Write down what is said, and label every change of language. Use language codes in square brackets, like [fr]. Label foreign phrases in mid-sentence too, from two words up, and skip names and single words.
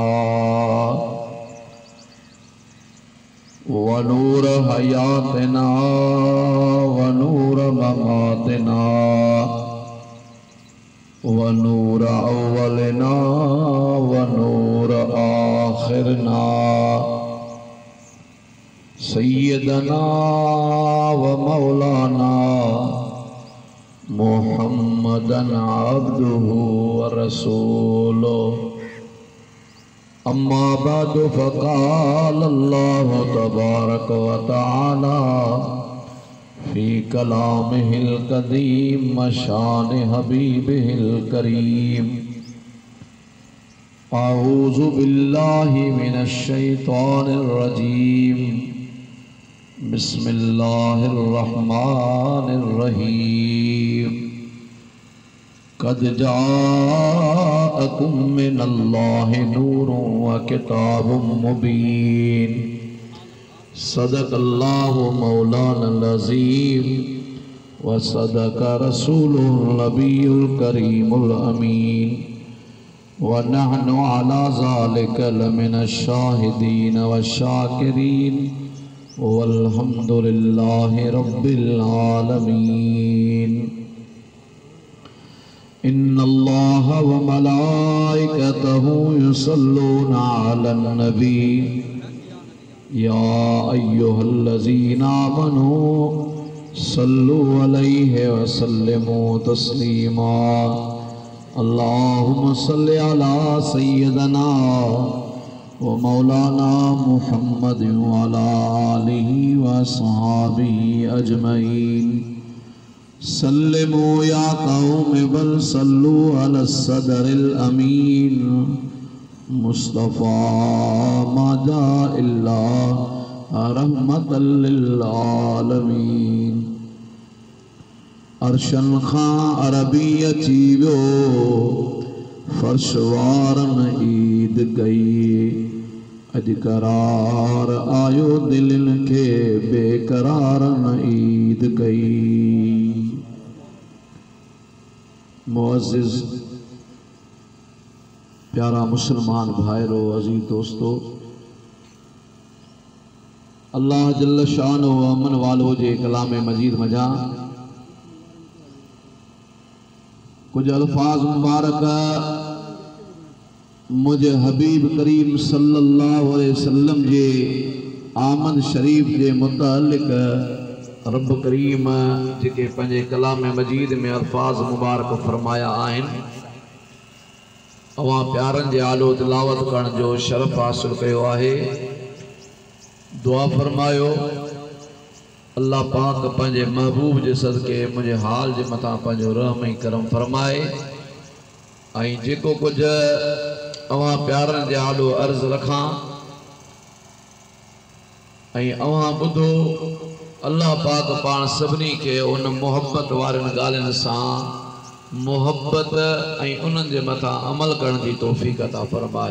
[ar] ونور حياتنا ونور مماتنا ونور أولنا ونور آخرنا سيدنا ومولانا محمدا عبده ورسوله. أما بعد فقال الله تبارك وتعالى في كلامه القديم شأن حبيبه الكريم. أعوذ بالله من الشيطان الرجيم. بسم الله الرحمن الرحيم. قد جاءكم من الله نور وكتاب مبين. صدق الله مولانا العظيم وصدق رسوله النبي الكريم الأمين ونحن على ذلك لمن الشاهدين وشاكرين والحمد لله رب العالمين. إن الله وملائكته يصلون على النبي يا أيها الذين آمنوا صلوا عليه وسلموا تسليما. اللهم صل على سيدنا ومولانا محمد وعلى آله وأصحابه أجمعين. سلموا يا قوم بل صلوا على صدر الأمين مصطفى ما جاء إلا رحمة للعالمين. [sd] अर्शन खां अरबी अची वियो फर्शवारन ईद गई। अज करार आयो दिलन के बेकरारन ईद गई। मुअज़्ज़िज़ प्यारा मुसलमान भाइरो अजीज दोस्तों, अल्लाह जल्ल शान व अमन वालो जे कलाम मजीद मजा कुछ अल्फाज मुबारक मुझे हबीब करीम [ar] صلى الله عليه وسلم [sd] जे आमद शरीफ जे मुतअल्लिक़ रब करीम जेके पंहिंजे कलाम मजीद में अल्फाज मुबारक फरमाया आहिनि अवां प्यारनि जे आलो तिलावत करण जो शरफ़ हासिल कयो आहे। दुआ फरमायो अल्लाह पाक पंहिंजे महबूब जे सदके मुझे हाल जे मथां पंहिंजो रहम ऐं करम फरमाए ऐं जेको कुछ अवां प्यारनि जे आलो अर्ज़ रखां ऐं अवां ॿुधो अल्लाह पाक पाण सभिनी खे उन मोहब्बत वारनि ॻाल्हियुनि सां मोहब्बत ऐं उन्हनि जे मथां अमल करण जी तौफ़ीक़ अता फरमाए।